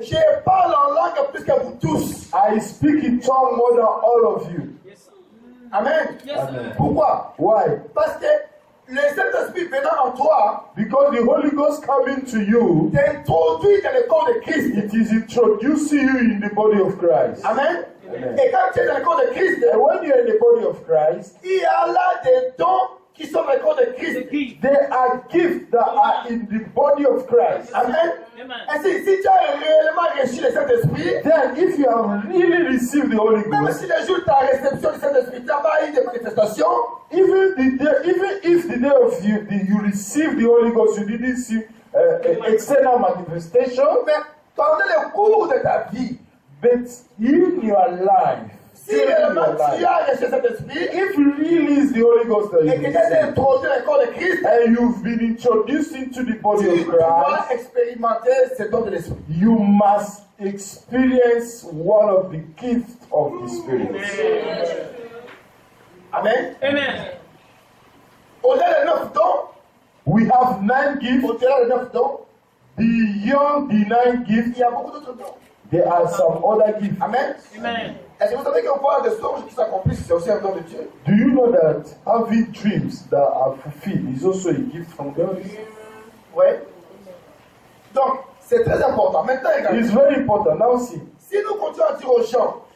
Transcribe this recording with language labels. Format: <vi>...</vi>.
<fr>je parle en langue plus que vous tous.</fr> <en>I speak in tongues more than all of you. Amen. Yes, Amen.</en> <fr>Pourquoi?</fr> <en>Why?</en> <fr>Parce que le Saint-Esprit venant en toi</fr> <en>Because the Holy Ghost coming to you,</en> <fr>t'introduit dans le corps de Christ.</fr> <en>it is introducing you in the body of Christ. Amen. Amen.</en> <fr>Et quand tu es dans le corps de Christ,</fr> <en>And when you're in the body of Christ,</en> <fr>il y a là des dons qui sont dans le corps de Christ.</fr> <en>there are gifts that are in the body of Christ. Amen. Amen.</en> <fr>Ainsi, si tu as réellement reçu le Saint-Esprit,</fr> <en>Then, if you have really received the Holy</en> <fr>même</fr> <en>Ghost,</en> <fr>si le jour de ta réception du Saint-Esprit, tu n'as pas eu de manifestation,</fr> <en>even if the day of you receive the Holy Ghost, you didn't see external manifestation,</en> <fr>mais pendant le cours de ta vie,</fr> <en>but in your life,</en> <fr>si</fr> <en>during</en> <fr>réellement</fr> <en>your</en> <fr>tu</fr> <en>life,</en> <fr>as reçu cet esprit</fr> <en>if you release the Holy Ghost that</en> <fr>et</fr> <en>you</en> <fr>que tu es</fr> <en>receive,</en> <fr>introduit dans le corps de Christ,</fr> <en>and you've been introduced into the body</en> <fr>tu</fr> <en>of</en> <fr>dois</fr> <en>Christ,</en> <fr>expérimenter ce don de l'esprit.</fr> <en>you must experienced one of the gifts of the Spirit. Amen. Amen.</en> <fr>Au-delà des 9 dons,</fr> <en>We have 9 gifts.</en> <fr>au-delà des 9 dons,</fr> <en>Beyond the 9</en> <fr>il</fr> <en>gifts,</en> <fr>y a beaucoup d'autres dons.</fr> <en>there are some other gifts. Amen. Amen.</en> <fr>Est-ce que vous savez qu'on voit des songes qui s'accomplissent, c'est aussi un don de Dieu?</fr> <en>Do you know that having dreams that are fulfilled is also a gift from God?</en> <fr>Oui. Donc, c'est très important. Maintenant, regardez.</fr> <en>It's very important. Now see,</en> <fr>Si nous continuons à dire aux gens</fr>